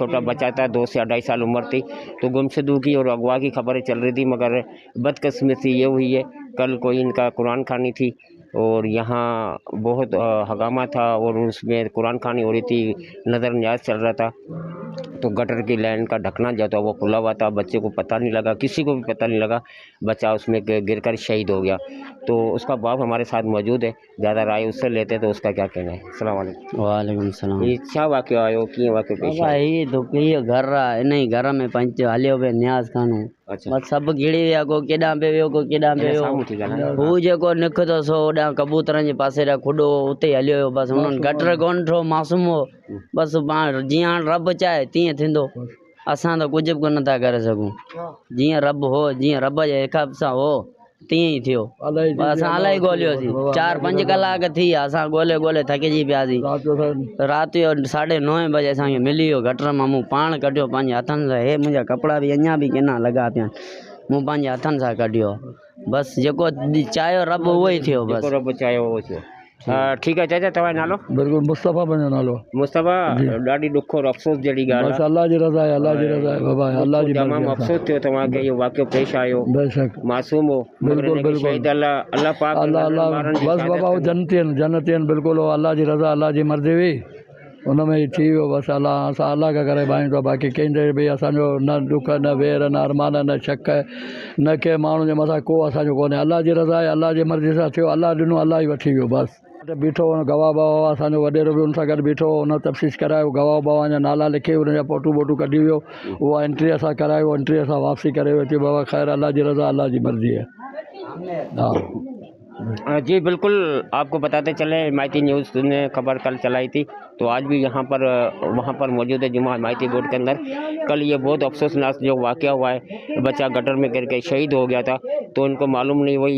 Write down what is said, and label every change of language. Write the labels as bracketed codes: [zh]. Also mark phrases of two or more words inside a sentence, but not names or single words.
[ur] چھوٹا بچہ تھا، 2 سے 2.5 سال عمر تھی، تو گمشدگی کی اور اغوا کی خبریں چل رہی تھی، مگر بدقسمتی یہ ہوئی ہے کل کوئی انکا قرآن خوانی تھی اور یہاں بہت ہنگامہ تھا اور اسمیں قرآن خوانی ہو رہی تھی، نذر نیاز چل رہا تھا، تو گٹر کی لائن کا ڈھکنا جو تھا وہ کھلا ہوا تھا. بچے کو پتا نہیں لگا، کسی کو بھی پتا نہیں لگا، بچہ اسمیں گرکر شہید ہو گیا. تو اسکا باپ ہمارے ساتھ موجود ہے، زیادہ رائے اسسے لیتے تو اسکا کیا کہنا ہے. [ar] السلام عليكم. وعليكم السلام. [sd] ये क्या वाक़या आयो, कीअं वाक़यो पेश आयो? ये तो ये घर आहे, इन ई घर में पंच हलियो पियो न्याज़ खानो। अच्छा, बस सभु घिड़ी विया, को केॾां पियो वियो, को केॾां पियो वियो। साम्हूं थी ॻाल्हायो। हू जेको निकितो सो होॾां कबूतरनि जे पासे ॾांहुं खुॾो उते हलियो वियो। बसि हुननि गटर कोन ठो, मासूम हो। बसि पाण जीअं हाणे रब चाहे तीअं थींदो, असां त कुझु बि कोन था करे सघूं। जीअं रब हो, जीअं रब जे हिसाब सां हो तीअं ई थियो। असां इलाही ॻोल्हियोसीं, 4-5 कलाक थी विया, असां ॻोल्हे थकिजी पियासीं। राति जो 9:30 बजे असांखे मिली वियो गटर मां। मूं पाण कढियो पंहिंजे हथनि सां, हे मुंहिंजा कपिड़ा बि अञा बि किना लॻा पिया आहिनि, मूं पंहिंजे हथनि सां कढियो। बसि जेको चाहियो रब उहो ई थियो। बसि रब चाहियो उहो थियो। [ur] ٹھیک ہے چاچا, [sd] तव्हांजो नालो? बिल्कुल मुस्तफ़ा मुंहिंजो नालो। मुस्तफ़ा, ॾाढी ॾुख और अफ़सोस जहिड़ी ॻाल्हि बस अल्लाह जी रज़ा आहे, अल्लाह जी रज़ा आहे बाबा, अल्लाह जी तमामु मर्ज़ी अफ़सोस थियो तव्हांखे इहो वाक़ियो पेश आयो। बेशक मासूम हो, बिल्कुल बिल्कुल शहीद अल्लाह पाक अल्लाह बस बाबा वो जन्नती आहिनि बिल्कुल, वो अल्लाह जी रज़ा, अल्लाह जी मर्ज़ी हुई, उन में ई थी वियो। बसि असां अल्लाह खां करे भाई तो बाक़ी कंहिंजे बि असांजो न ॾुख न वेर न अरमान न शक न के माण्हू जे मथां को असांजो कोन्हे। अल्लाह जी रज़ा आहे, अल्लाह जी मर्ज़ी सां थियो, अल्लाह ॾिनो, अल्लाह ई वठी वियो। बसि बीठो गवाह बाबा असांजो वॾेरो बि उन सां गॾु बीठो, उन तफ़सीस करायो, गवाह बाबा जा नाला लिखे उनजा फोटू कढी वियो, उहा एंट्री असां करायो, एंट्री असां वापसी करे वरिती। बाबा ख़ैर, अल्लाह जी रज़ा, अल्लाह जी मर्ज़ी है। [ur] جی بالکل، آپکو بتاتے چلے حمایتی نیوز نے خبر کل چلائی تھی، تو آج بھی یہاں پر وہاں پر موجود ہے جمعہ حمایتی گوٹھ کے اندر. کل یہ بہت افسوسناک جو واقعہ ہوا ہے، بچہ گٹر میں گر کے شہید ہو گیا تھا، تو انکو معلوم نہیں ہوئی.